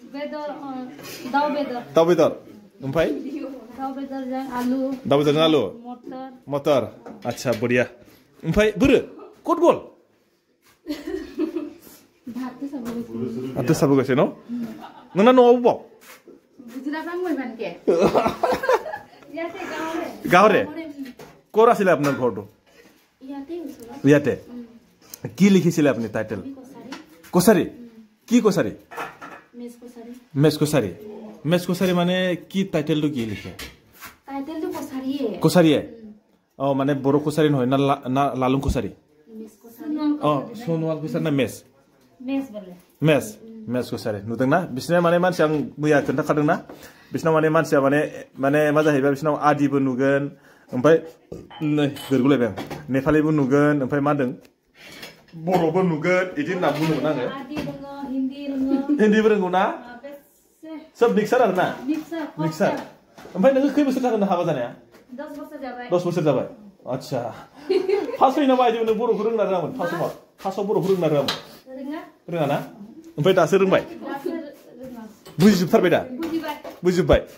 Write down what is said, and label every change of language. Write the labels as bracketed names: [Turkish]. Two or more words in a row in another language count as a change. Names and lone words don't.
[Bodo] दाउ बेदर ओमफ्राय दाउ बेदरजों आलु मटर आच्छा बरिया ओमफ्राय बोरो कट गल भात साबोगासिनो न' नोंना न'आव बाव [Assamese] গাঁৱৰে ক'ত আছিলে আপোনাৰ ঘৰটো ইয়াতে কি লিখিছিলে আপুনি টাইটেল কছাৰী কি কছাৰী মেছ কছাৰী মানে কি টাইটেলটো কি লিখে কছাৰীয়ে মানে বড়ো কছাৰী নহয় না লালুং কছাৰী [Bodo] सोनवाल कछारी ना मेस कछारी नुदों ना बिसना माने मानसिया आं मैया खोन्थाखादों ना बिसनाव माने मानसिया माने मा जाहैबाय बिसनाव आदिबो नुगोन ओमफ्राय नै गोरगुलायबाय आं नेपालिबो नुगोन ओमफ्राय मा होनदों बर'बो नुगोन बिदि होनना बुंदोंमोन आङो हिन्दीबो रोंगौ ना सब मिक्सार आरो ना मिक्सार ओमफ्राय नोङो खै बोसोर जागोन हाबा जानाया 10 बोसोर जाबाय आच्छा फार्स्ट फैना बायदि नों बर'खौ रोंना रोङामोन फार्स्टआव बर'खौ रोंना रोङामोन रोङा ना ओमफ्राय दासो रोंबाय बुजिजोबथारबाय दा बुजिजोबबाय